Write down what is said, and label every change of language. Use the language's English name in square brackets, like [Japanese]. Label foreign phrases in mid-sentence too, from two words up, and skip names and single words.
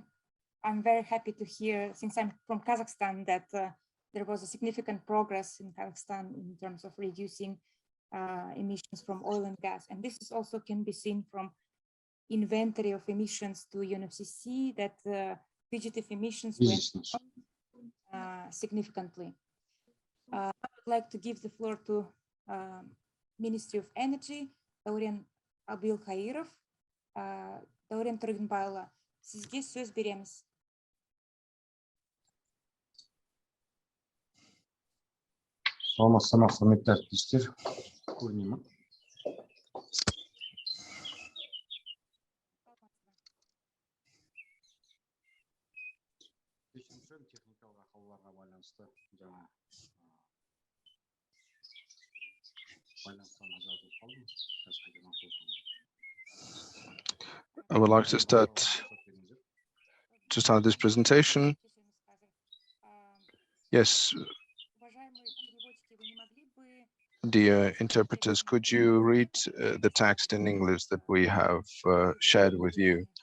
[English] I'm very happy to hear, since I'm from Kazakhstan, that there was a significant progress in Kazakhstan in terms of reducing emissions from oil and gas. And this is also can be seen from inventory of emissions to UNFCCC, that fugitive emissions went significantly. I would like to give the floor to Ministry of Energy, Дәурен Абилхаиров. [Kazakh] Дәурен Тұрғынбайұлы, сізге сөз береміз. Саламатсыздар ма, құрметті әріптестер? Көрінеді ме? Техникалық ақауларға байланысты жаңа байланыстан ажыратылып қалдым. [English] I would like to start this presentation. Yes, dear interpreters, could you read the text in English that we have shared with you?